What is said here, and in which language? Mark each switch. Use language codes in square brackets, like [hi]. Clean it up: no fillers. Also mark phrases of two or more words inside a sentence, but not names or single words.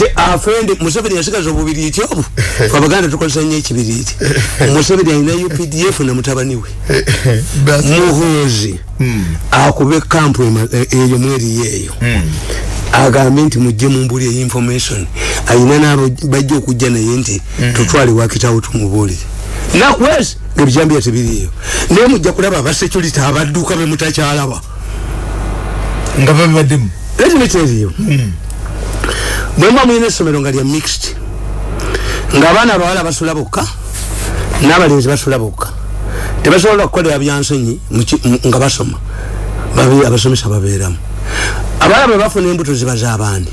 [lg] afende Museveni yasigaza obubiriti obu abaganda tukozesa nnyo ekibiriti Museveni alina UPDF na mutabani we Muhoozi akube kampu eyo mweri yeeyo agambe nti mujje mumbuli information alina nabo bajja okujja naye nti tutwale wakitawo tumubuulire nakwezi ebijambiya tebiriyo naye mujja kulaba abasecurity abadduka be mutakyalaba nga babibaddemu [en] let me tell you [lg] bwemba mwine essomero nga lya mixed nga abaana abawala basula bokka n'abalenzi basula bokka tebasobola okukolera byansonyi nga basoma babiri abasomesa babeeramu abawala bwe bafuna embuto ziba z'abaani